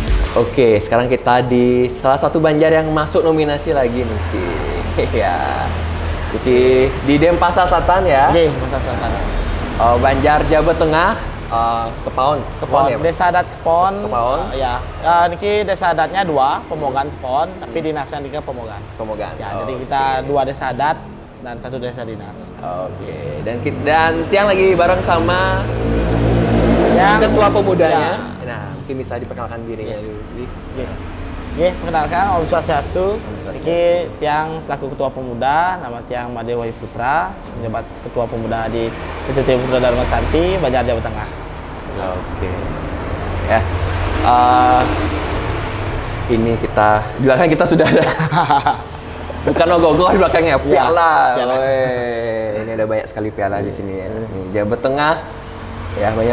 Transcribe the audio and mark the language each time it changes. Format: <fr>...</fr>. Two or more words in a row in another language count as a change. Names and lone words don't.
<id>Oke, sekarang kita di salah satu Banjar yang masuk nominasi lagi nih, Ki. Ya, di Denpasar Selatan ya. Oke, Masa Selatan. Banjar Jawa Tengah, Kepaon, Kepon, ya, Pak? desa adat Kepon. Kepon. Ya, niki desa adatnya dua, Pemogan Kepon, tapi dinasnya niki Pemogan. Pemogan. Ya, jadi Oke. kita dua desa adat dan satu desa dinas. Oke, dan Tiang lagi bareng sama Yang ketua pemudanya. Ya. Nah, mungkin bisa diperkenalkan dirinya dulu. Oke, perkenalkan Om Swastiastu. Swastiastu. Niki Tiang selaku ketua pemuda, nama Tiang Made Wahyu Putra, menjabat ketua pemuda di STT Putra Dharma Santi, Banjar Jawa Tengah. Oke. Ya. Ini kita di belakang kita sudah ada. Bukan ogoh-ogoh di belakangnya, piala. piala. Weh, ini ada banyak sekali piala di sini ya. Nih, Jawa Tengah. Ya, banyak</id>